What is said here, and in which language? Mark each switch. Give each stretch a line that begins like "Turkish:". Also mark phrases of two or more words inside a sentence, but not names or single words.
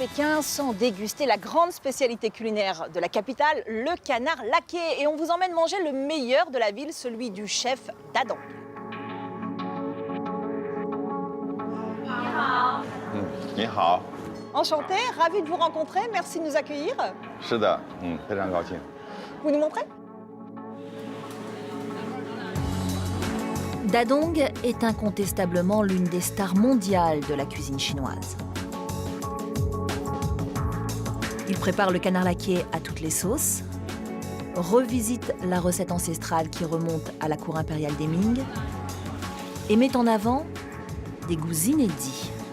French: Pékin sans déguster la grande spécialité culinaire de la capitale, le canard laqué. Et on vous emmène manger le meilleur de la ville, celui du chef Dadong.
Chinese: 你好.
French: Enchanté, ravi de vous rencontrer, merci de nous accueillir.
Chinese: 是的，非常高兴。
French: Vous nous montrez? Dadong est incontestablement l'une des stars mondiales de la cuisine chinoise. Il prépare le canard laqué à toutes les sauces, revisite la recette ancestrale qui remonte à la cour impériale des Ming et met en avant des goûts inédits.